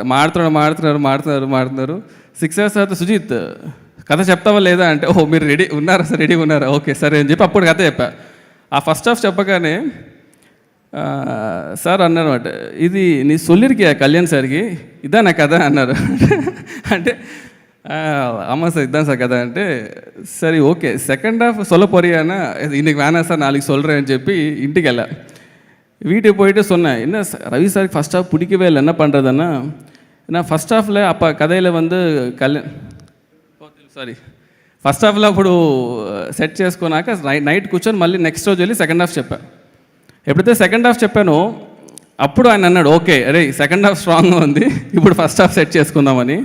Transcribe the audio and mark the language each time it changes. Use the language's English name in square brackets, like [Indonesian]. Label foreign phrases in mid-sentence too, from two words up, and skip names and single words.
[Telugu] మాడుతున్నారు 6 hours తర్వాత సుజిత్ కథ చెప్తావా లేదా అంటే, ఓహో మీరు రెడీగా ఉన్నారా, ఓకే సరే అని చెప్పి అప్పుడు కథ చెప్పా. ఆ [English] first half [Telugu] చెప్పగానే సార్ అన్నారన్నమాట, ఇది నీ సొల్లిరికియా కళ్యాణ్ సార్కి, ఇదా నా కథ అన్నారు. [Tamil] అంటే ஆமாம் சார் இதுதான் சார் கதை అంటే சரி ஓகே [English] second half [Tamil] சொல்ல போறியானா இன்னைக்கு வேணாம் சார் நாளைக்கு சொல்கிறேன்னு [Telugu] చెప్పి ఇంటికి వెళ్ళా. [Tamil] வீட்டுக்கு போயிட்டு சொன்னேன், என்ன ரவி சாருக்கு [English] first half [Tamil] பிடிக்கவே இல்லை, என்ன பண்ணுறதுன்னா நான் ஃபஸ்ட் ஹாஃபில் அப்போ [Telugu] కథలో ఫస్ట్ హాఫ్లో అప్పుడు సెట్ చేసుకున్నాక నైట్ కూర్చొని మళ్ళీ నెక్స్ట్ రోజు వెళ్ళి సెకండ్ హాఫ్ చెప్పా. ఎప్పుడైతే [English] second half [Telugu] చెప్పానో అప్పుడు ఆయన అన్నాడు, ఓకే అరే [English] second half [Telugu] స్ట్రాంగ్గా ఉంది, ఇప్పుడు [English] first half [Telugu] సెట్ చేసుకుందామని.